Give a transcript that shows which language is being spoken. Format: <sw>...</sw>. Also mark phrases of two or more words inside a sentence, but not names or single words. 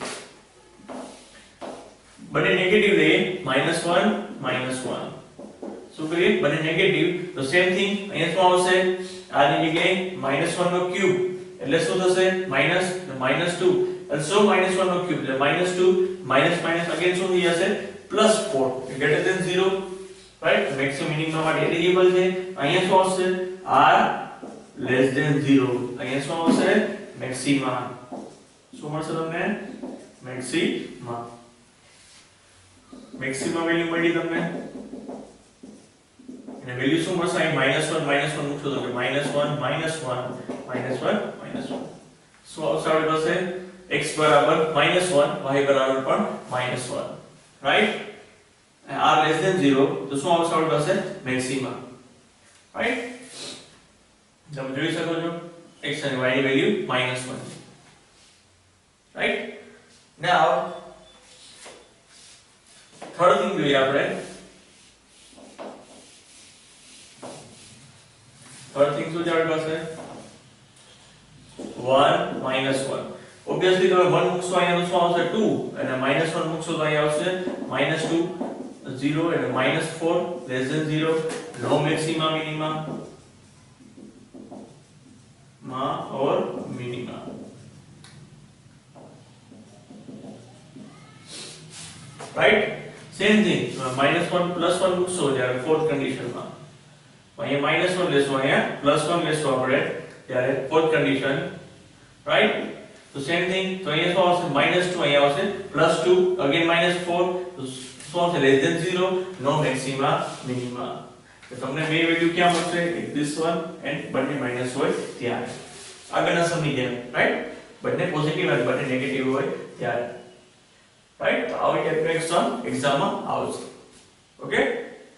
<gu>બને નેગેટિવ લઈએ -1 -1 શું કરીએ બને નેગેટિવ તો</gu> <en>same thing</en> <gu>અહીંયા શું આવશે r ની જગ્યાએ -1 નો ક્યુબ એટલે શું થશે -2 એટલે so -1 નો ક્યુબ એટલે -2</gu> <en>minus again</en> <gu>શું થઈ જશે +4</gu> <en>greater than 0 right maximum minimum</en> <gu>માટે એલિજિબલ છે અહીંયા શું આવશે r</gu> <en>less than</en> <gu>0 અહીંયા શું આવશે મેક્સિમા શું મળશે તમને</gu> <en>maxima value</en> <gu>મળી તમને અને વેલ્યુ શું મળશે અહીં -1 મૂકશો તો કે -1 શું આવશે આપણી પાસે x બરાબર -1 y બરાબર પણ -1 રાઈટ r</gu> <en>less than</en> <gu>0 તો શું આવશે આપણી પાસે</gu> <en>maxima right</en> <gu>તમે જોઈ શકો છો x અને y ની વેલ્યુ -1 છે</gu> <en>right now third thing</en> <gu>જોઈએ આપણે</gu> <en>third thing</en> <gu>શું છે આપણી પાસે 1 -1 obviously તમે 1 મૂકશો અહીંયા તો શું આવશે 2 અને -1 મૂકશો તો અહીંયા આવશે -2 0</gu> <en>and -4 less than 0 no maxima minima or minima right same thing</en> <gu>-1 +1 મૂકશો જ્યારે</gu> <en>fourth condition</en> <gu>માં અહીંયા -1 લેશો અહીંયા +1 લેશો આપણે ત્યારે</gu> <en>fourth condition right so same thing</en> <gu>તો અહીંયા શું આવશે -2 અહીંયા આવશે +2 again -4 તો શું આવશે</gu> <en>less than 0 no maxima minima</en> <gu>તો તમને બે વેલ્યુ ક્યાં મળશે</gu> <en>this one and</en> <gu>બંને માઈનસ હોય ત્યારે આગળના સમની જેમ રાઈટ બંને પોઝિટિવ અને બંને નેગેટિવ હોય ત્યારે રાઈટ તો આવી ટાઈપનો એક્ઝામમાં આવશે ઓકે</gu>